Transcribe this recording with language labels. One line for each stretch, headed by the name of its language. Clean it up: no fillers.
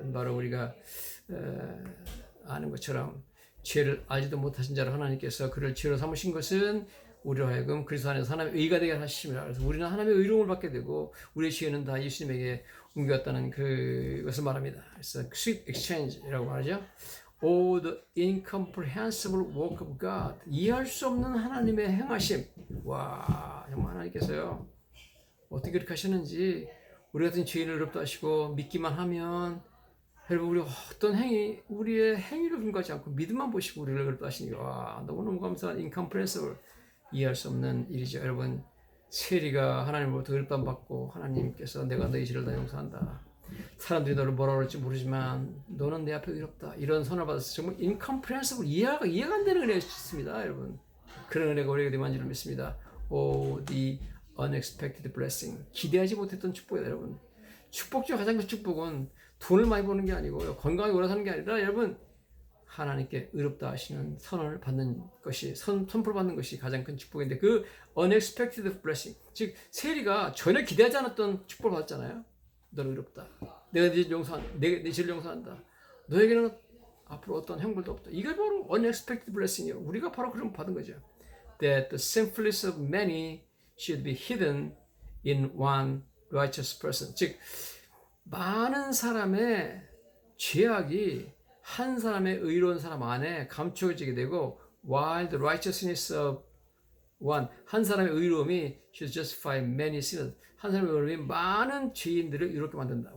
Korean: 바로 우리가 아는 것처럼 죄를 알지도 못하신 자를 하나님께서 그를 죄로 삼으신 것은 우리로 하여금 그리스도 안에서 하나님의 의가 되게 하심이라. 그래서 우리는 하나님의 의로움을 받게 되고 우리의 죄는 다 예수님에게 옮겨왔다는 그것을 말합니다. 그래서 sweet exchange 라고 말하죠.
English: Oh, the incomprehensible work of God.
Korean: 이해할 수 없는 하나님의 행하심. 와, 정말 하나님께서요. 어떻게 그렇게 하셨는지 우리 같은 죄인을 의롭다 하시고 믿기만 하면 여러분 우리 어떤 행위, 우리의 행위를 분가하지 않고 믿음만 보시고 우리를 의롭다 하시니까 와, 너무너무 감사한 incomprehensible. 이해할 수 없는 일이죠. 여러분 세리가 하나님으로부터 의롭다함 받고 하나님께서 내가 너희 죄를 다 용서한다. 사람들이 너를 뭐라 그럴지 모르지만 너는 내 앞에 의롭다. 이런 선을 받았을 때 정말 incomprehensible 이해가 안 되는 은혜가 있습니다. 여러분 그런 은혜가 우리에게 되만 줄 믿습니다.
English: Oh, the unexpected blessing.
Korean: 기대하지 못했던 축복이다. 여러분 축복 중 가장 큰 축복은 돈을 많이 버는 게 아니고요. 건강하게 오래 사는 게 아니라 여러분 하나님께 의롭다 하시는 선언을 받는 것이 선포를 받는 것이 가장 큰 축복인데 그 unexpected blessing 즉 세리가 전혀 기대하지 않았던 축복을 받았잖아요. 너는 의롭다. 내가 네 죄를 용서한다. 내 죄를 용서한다. 너에게는 앞으로 어떤 형벌도 없다. 이게 바로 unexpected blessing 이에요. 우리가 바로 그런 거 받은 거죠.
English: That the sinfulness of many should be hidden in one righteous person.
Korean: 즉 많은 사람의 죄악이 한 사람의 의로운 사람 안에 감추어지게 되고 while the righteousness of one 한 사람의 의로움이 should justify many sinners 한 사람의 의로움이 많은 죄인들을 이렇게 만든다.